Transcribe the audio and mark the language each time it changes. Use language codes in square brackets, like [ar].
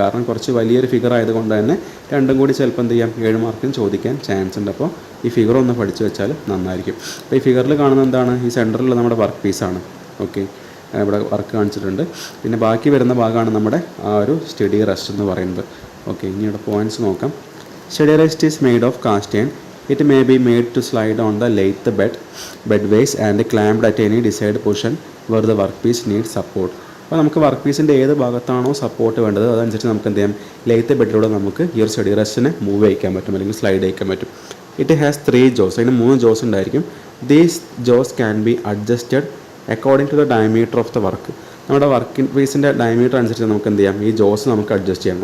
[ml] കാരണം കുറച്ച് വലിയൊരു ഫിഗർ ആയതുകൊണ്ട് തന്നെ രണ്ടും കൂടി ചിലപ്പോൾ എന്ത് ചെയ്യാം 7 മാർക്കിന് ചോദിക്കാൻ ചാൻസ് ഉണ്ട്. അപ്പോൾ ഈ ഫിഗർ ഒന്ന് പഠിച്ചു വെച്ചാൽ നന്നായിരിക്കും. അപ്പോൾ ഈ ഫിഗറിൽ കാണുന്നത് എന്താണ്, ഈ സെൻറ്ററിലുള്ള നമ്മുടെ വർക്ക് പീസാണ്. ഓക്കെ, ഇവിടെ വർക്ക് കാണിച്ചിട്ടുണ്ട്. പിന്നെ ബാക്കി വരുന്ന ഭാഗമാണ് നമ്മുടെ ആ ഒരു സ്റ്റഡി റെസ്റ്റ് എന്ന് പറയുന്നത്. [en] okay, [ml] ഇനി ഇവിടെ പോയിൻറ്റ്സ് നോക്കാം. [en] Study rest is made of cast iron. It may be made to slide on the lathe bedways and clamped at any desired position where the workpiece needs support. [ml] അപ്പോൾ നമുക്ക് work പീസിൻ്റെ ഏത് ഭാഗത്താണോ support വേണ്ടത് അതനുസരിച്ച് നമുക്ക് എന്ത് ചെയ്യാം, ലെയ്ത്ത് ബെഡിലൂടെ നമുക്ക് ഈ ഒരു സ്റ്റഡി റെസ്റ്റിനെ മൂവ് ചെയ്യിക്കാൻ പറ്റും അല്ലെങ്കിൽ സ്ലൈഡ് ചെയ്യിക്കാൻ പറ്റും. [en] It has 3 jaws. [ml] അതിന് 3 ജോസ് ഉണ്ടായിരിക്കും. [en] These jaws can be adjusted according to the diameter of the work. [ml] നമ്മുടെ വർക്ക് പീസിൻ്റെ ഡയമീറ്റർ അനുസരിച്ച് നമുക്ക് എന്ത് ചെയ്യാം, ഈ ജോസ് നമുക്ക് അഡ്ജസ്റ്റ് ചെയ്യാം.